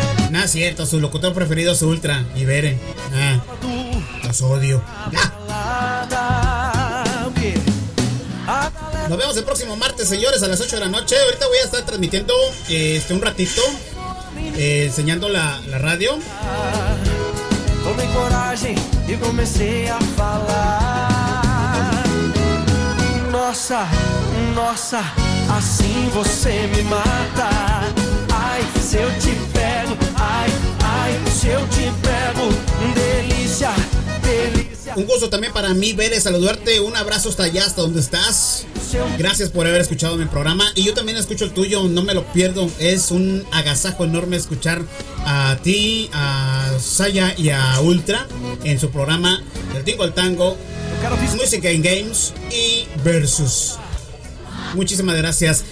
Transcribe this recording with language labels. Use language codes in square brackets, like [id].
[es] No es cierto, su locutor preferido es Ultra y Beren. Los odio. Nos vemos el próximo martes, señores, a las 8 de la noche. Ahorita voy a estar transmitiendo un ratito, enseñando la radio. [pt] Tomei coragem e comecei a falar. Nossa, nossa, assim você me mata. Ai, se eu te pego, ai, ai, se eu te pego. Delícia, delícia. Um gosto também para mim, Vélez, [es] saludarte. [pt] Um abraço [es] hasta allá, hasta [pt] onde estás. [es] Gracias por haber escuchado mi programa. Y yo también escucho el tuyo, no me lo pierdo. Es un agasajo enorme escuchar a ti, a Saya y a Ultra en su programa El Tingo al Tango, Music and Games y Versus. Muchísimas gracias.